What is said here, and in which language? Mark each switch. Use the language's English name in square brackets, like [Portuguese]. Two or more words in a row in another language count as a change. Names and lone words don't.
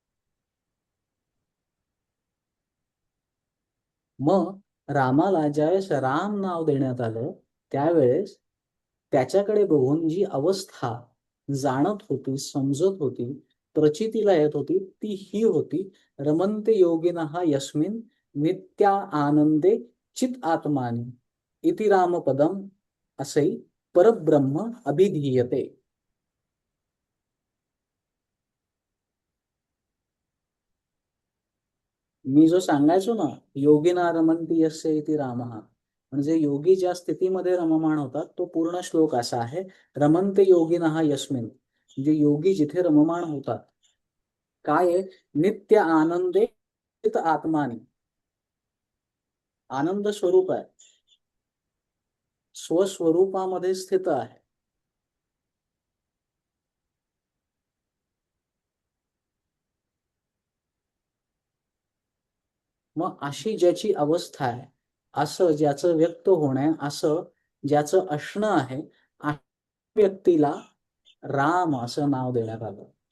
[Marathi] मग रामाला ज्यावेळेस राम नाव देण्यात आलं त्यावेळेस त्याच्याकडे बघून जी अवस्था जाणत होती, समजत होती, प्रचितीला येत होती ती ही होती [Sanskrit] रमन्ते योगिनः यस्मिन् नित्या आनंदे चित आत्मानी इति रामपदम असै परब्रह्म अभिधीयते. [Marathi] मी जो सांगायचो ना [Sanskrit] योगिना रमन्ति यस्य इति रामः, [Marathi] म्हणजे योगी ज्या स्थितीमध्ये रममाण होतात तो पूर्ण श्लोक असा आहे [Sanskrit] रमन्ते योगिनः यस्मिन्, [Marathi] म्हणजे योगी जिथे रममाण होतात काय आहे [Sanskrit] नित्य आनंदे चित आत्मानी, [Marathi] आनंद स्वरूप आहे, स्वस्वरूपामध्ये स्थित आहे. मग अशी ज्याची अवस्था आहे, असं ज्याचं व्यक्त होणे, असं ज्याचं असणं आहे, अशा व्यक्तीला राम असं नाव देण्यात आलं.